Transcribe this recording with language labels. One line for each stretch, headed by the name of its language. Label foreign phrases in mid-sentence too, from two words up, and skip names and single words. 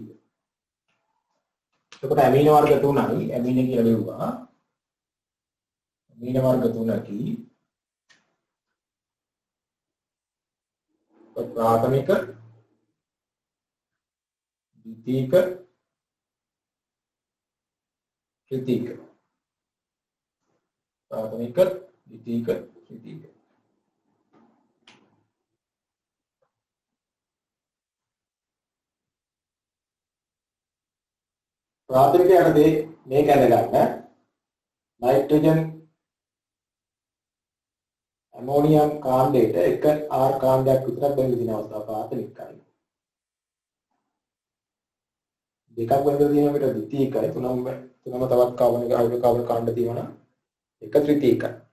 Sinhala: එතකොට ඇමීන වර්ග තුනයි ඇමීන කියලා ලියුවා. ඇමීන වර්ග තුනකි ප්‍රාථමික ද්විතීයික ත්‍රිතීයික. ප්‍රාථමික ද්විතීයික ත්‍රිතීයික. प्राथमिक යටතේ මේක ඇඳගන්න නයිට්‍රජන් ඇමෝනියම් කාණ්ඩයට එක R කාණ්ඩයක් විතරක් බැඳලා තියෙන අවස්ථාව ප්‍රාථමිකයි. දෙකක් බැඳලා තියෙන එකට ද්විතීයකයි තුනම තවත් කාබනික හයිඩ්‍රෝකාබන කාණ්ඩ තියෙනවා එක ත්‍රිතීයකයි.